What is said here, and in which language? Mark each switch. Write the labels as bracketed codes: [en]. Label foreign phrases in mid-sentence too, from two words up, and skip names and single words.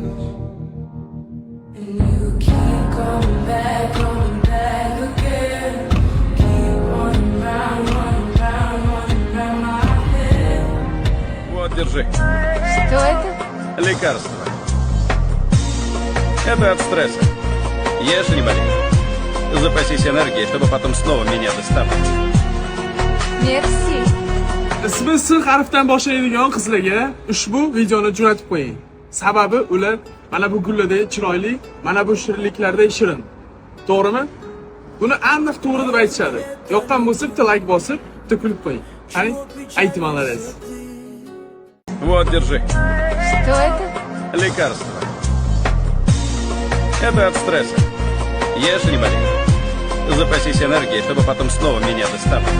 [en] And you keep coming back again. Keep running round my head. [ru] Вот, держи. Что это? Лекарство. Это от стресса. Ешь, не болей. Запасись энергией, чтобы потом снова меня доставать. [fr] Merci. [uz] Ismi S harfidan boshlaydigan qizlarga ushbu videoni jo'natib qo'ying. Sababi ular mana bu gullardek chiroyli, mana bu shirinliklardek shirin. To'g'rimi? Buni aniq to'g'ri deb aytishadi. Yoqqan bo'lsa bitta like bosib, bitta kulib qo'ying. Qani, aytmanlaringiz. [ru] Вот, держи. Что это? Лекарство. Это от стресса. Ешь, не болей. Запасись энергией, чтобы потом снова меня доставать.